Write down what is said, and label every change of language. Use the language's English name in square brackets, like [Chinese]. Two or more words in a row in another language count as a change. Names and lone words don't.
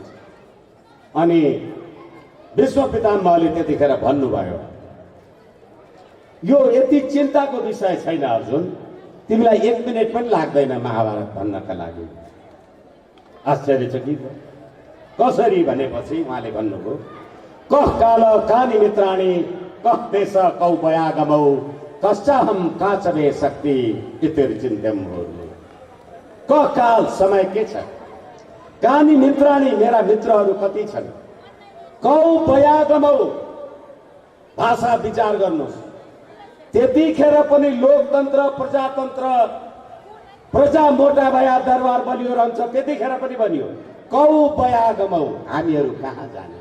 [Nepali] अनि भीष्म पितामहले त्यतिखेर भन्नुभयो, यो यति चिन्ताको विषय छैन अर्जुन, तिमीलाई 1 मिनेट पनि लाग्दैन महाभारत भन्नका लागि। आश्चर्य छ कि? कसरी भनेपछि उहाँले भन्नुभयो, [Sanskrit] कः काल कानि मित्राणि कः देश कौ पयागमौ कश्चाहम काचमे शक्ति इतिर्चिन्त्यम हो। कः काल [Nepali] समय के छ? [Sanskrit] कानि मित्राणि [Nepali] मेरा मित्रहरू कति छन्? [Sanskrit] कौ पयागमौ [Nepali] भाषा विचार गर्नुहोस्। त्यतिखेर पनि लोकतन्त्र, प्रजातन्त्र, प्रजा मोटा भया दरबार बलियो रहन्छ, त्यतिखेर पनि बनियो। [Sanskrit] कौ पयागमौ, [Nepali] हामीहरू कहाँ जाने?